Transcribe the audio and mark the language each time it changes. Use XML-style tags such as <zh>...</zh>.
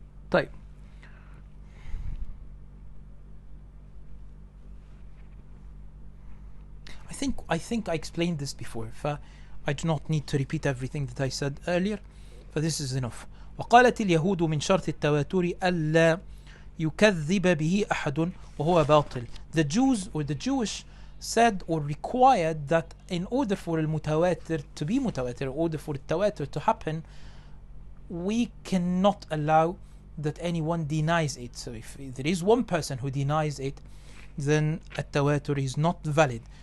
<ar>طيب.</ar> <en>I think I explained this before, I do not need to repeat everything that I said earlier, this is enough.</en> <ar>وقالت اليهود من شرط التواتر ألا يكذب به أحد وهو باطل.</ar> <en>The Jews or the Jewish said or required that in order for المتواتر to be متواتر, in order for التواتر to happen, we cannot allow that anyone denies it. So if there is one person who denies it, then التواتر is not valid.</en>